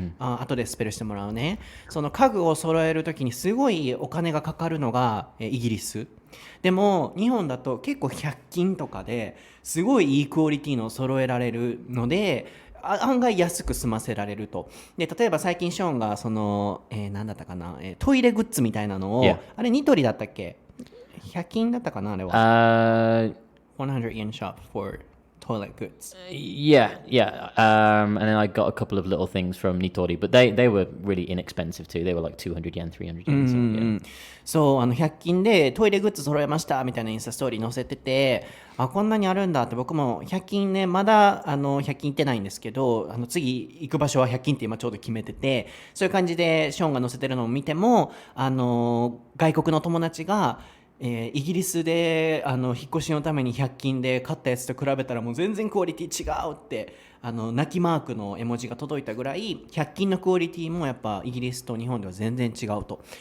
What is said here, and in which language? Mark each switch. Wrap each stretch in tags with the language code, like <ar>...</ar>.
<ja>ー、後でスペルしてもらうね、その家具を揃えるときにすごいお金がかかるのがイギリスでも、日本だと結構100均とかですごいいいクオリティのを揃えられるので案外安く済ませられると。で例えば最近ショーンがその、何だったかな、トイレグッズみたいなのを、あれニトリだったっけ、100均だったかなあれは、</ja> <en>100 yen shop for toilet goods. Yeah. And then I got a couple of little things from Nitori, but they were really inexpensive too. They were like 200 yen, 300 yen.</en> <ja>そう100均でトイレグッズ揃えましたみたいなインスタストーリー載せてて、こんなにあるんだって、僕も100均ねまだ100均行ってないんですけど、次行く場所は100均って今ちょうど決めてて、そういう感じでショーンが載せてるのを見ても外国の友達がイギリスで引っ越しのために100均で買ったやつと比べたらもう全然クオリティ違うって泣きマークの絵文字が届いたぐらい100均のクオリティもやっぱイギリスと日本では全然違うと、</ja>